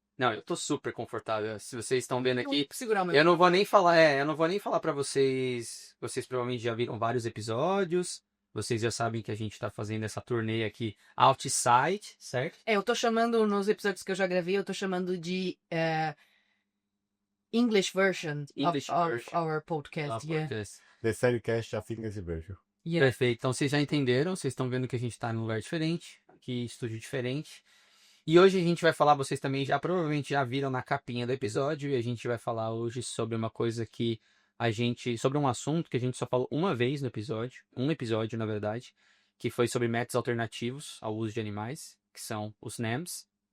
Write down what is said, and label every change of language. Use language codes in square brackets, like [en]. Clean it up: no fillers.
[pt] Não, eu tô super confortável. Se vocês estão vendo aqui... Segurar o meu... Eu não vou nem falar pra vocês... Vocês provavelmente já viram vários episódios. Vocês já sabem que a gente tá fazendo essa turnê aqui outside, certo? Eu tô chamando, nos episódios que eu já gravei, eu tô chamando de... [en] English version of our podcast. The Seriecast of English version. Yeah. [pt] Perfeito. Então vocês já entenderam, vocês estão vendo que a gente está num lugar diferente, aqui estúdio diferente. E hoje a gente vai falar, vocês também provavelmente já viram na capinha do episódio, e a gente vai falar hoje sobre uma coisa que sobre um assunto que a gente só falou uma vez no episódio, um episódio na verdade, que foi sobre métodos alternativos ao uso de animais, que são os NAMs.